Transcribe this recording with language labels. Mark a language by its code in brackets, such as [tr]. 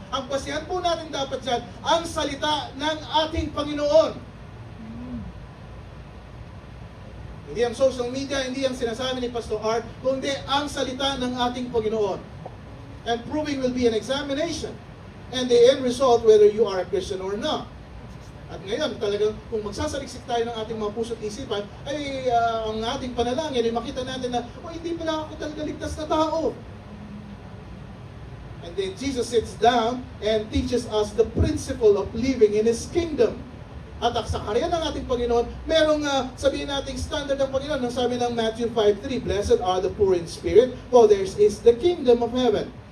[tl] Ang basihan po natin dapat dyan, ang salita ng ating Panginoon. Hindi ang social media, hindi ang sinasabi ni Pastor Art, kundi ang salita ng ating Panginoon. [en] And proving will be an examination. And the end result, whether you are a Christian or not. [tl] At ngayon, talagang kung magsasaliksik tayo ng ating mga puso't isipan, ay ang ating panalangin ay makita natin na, hindi pala ako talaga ligtas na tao. [en] And then Jesus sits down and teaches us the principle of living in His kingdom. [tl] At sa karya ng ating Panginoon, merong sabihin nating standard ng Panginoon. Nang sabi ng [en] Matthew 5:3, Blessed are the poor in spirit, for theirs is the kingdom of heaven.